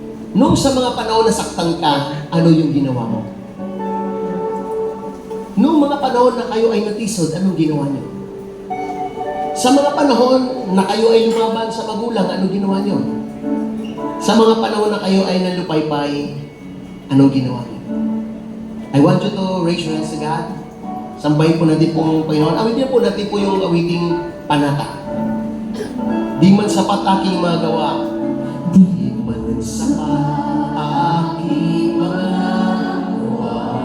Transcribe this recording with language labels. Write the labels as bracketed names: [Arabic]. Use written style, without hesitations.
[Filipino] Nung sa mga panahon na saktan ka, ano yung ginawa mo? Nung mga panahon na kayo ay natisod, anong ginawa niyo? Sa mga panahon na kayo ay lumaban sa magulang, anong ginawa niyo? Sa mga panahon na kayo ay nalupaypay, anong ginawa niyo? [English] I want you to raise your hands to God. [Filipino] Sambahin po natin po ang Panginoon. Awitin po natin po yung awiting panata. Di man sapat aking magawa. Di man sapat aking magawa.